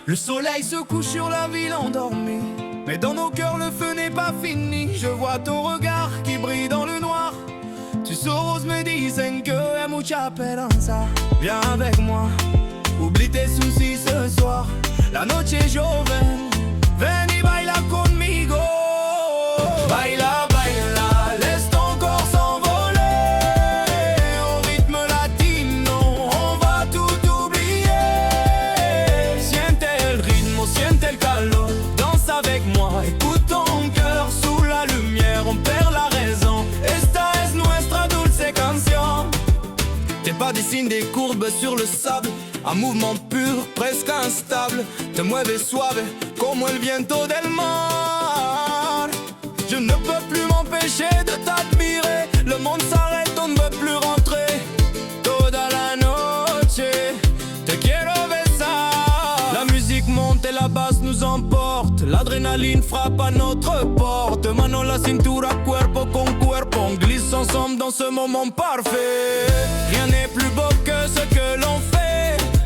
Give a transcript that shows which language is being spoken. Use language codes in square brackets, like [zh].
[fr] Le soleil se couche sur la ville endormie, mais dans nos cœurs le feu n'est pas fini. Je vois ton regard qui brille dans le noir. [es] Tus ojos me dicen que hay mucha esperanza. [fr] Viens avec moi, oublie tes soucis ce soir. [es] La noche es joven, ven y baila conmigo. Baila, baila, [fr] laisse ton corps s'envoler. Au rythme latino, on va tout oublier. [es] Siente el ritmo, siente el calor. [fr] Danse avec moi, écoute ton cœur. Sous la lumière, on perd la raison. [es] Esta es nuestra dulce canción. [fr] Tes pas dessinent des courbes sur le sable. Un mouvement pur, presque instable. [es] Te mueves suave, como el viento del mar. [fr] Je ne peux plus m'empêcher de t'admirer. Le monde s'arrête, on ne veut plus rentrer. [es] Toda la noche, te quiero besar. [fr] La musique monte et la basse nous emporte. L'adrénaline frappe à notre porte. [es] Mano la cintura, cuerpo con cuerpo. [fr] On glisse ensemble dans ce moment parfait. Rien n'est plus beau que ce que l'on fait.